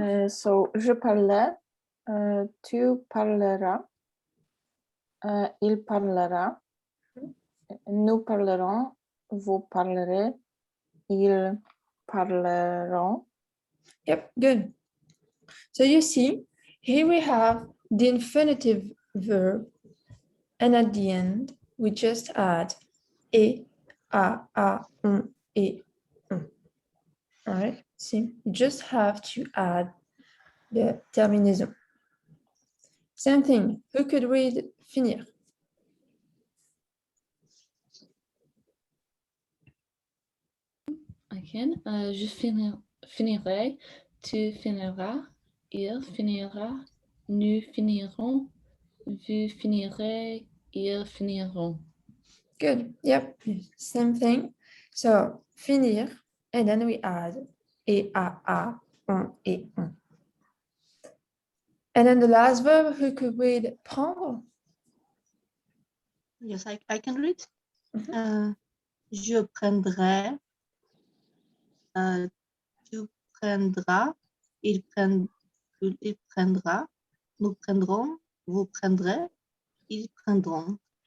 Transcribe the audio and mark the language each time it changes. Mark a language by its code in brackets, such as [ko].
[fr] So, je parlais, tu parleras, il parlera, nous parlerons, vous parlerez, ils parleront. [en] Yep, good. So you see, here we have the infinitive verb, and at the end, we just add et, a, un, et, un. All right, see, you just have to add the terminaison. Same thing, who could read finir? I can. [fr] Je finirai, tu finiras, il finira, nous finirons, vous finirez, ils finiront. [en] Good, yep, same thing. So finir, and then we add et, a, un, et, un. And then the last verb, who could read prendre? Yes, I can read. [fr] Je prendrai, tu prendras, il prendra, nous prendrons, vous prendrez, ils prendront.